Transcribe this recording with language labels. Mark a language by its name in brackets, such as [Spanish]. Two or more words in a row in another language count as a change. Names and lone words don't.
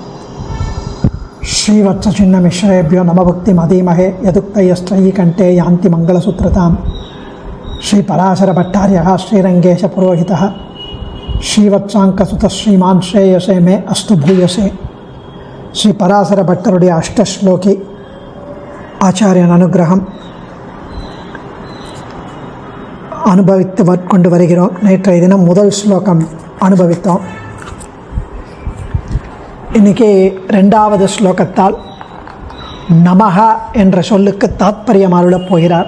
[Sanskrit] श्रीवत्सचिन्नमिश्रेभ्यो नमभुक्तिमधीमहे यदुक्तयस्त्रयी कंठे यान्ति मंगलसूत्रतां। श्रीपराशरभट्टार्यः श्रीरङ्गेशपुरोहितः श्रीवत्साङ्कसुतः श्रीमान् श्रेयसे मे अस्तु भूयसे। [Tamil] श्रीपराशरभट्टरुடைய अष्टश्लोकी ஆச்சாரியன் அனுகிரகம் அனுபவித்து கொண்டு வருகிறோம். நேற்றைய தினம் முதல் ஸ்லோகம் அனுபவித்தோம். இன்றைக்கி ரெண்டாவது ஸ்லோகத்தால் நமஹ என்ற சொல்லுக்கு தாத்பரியம் அருளப் போகிறார்.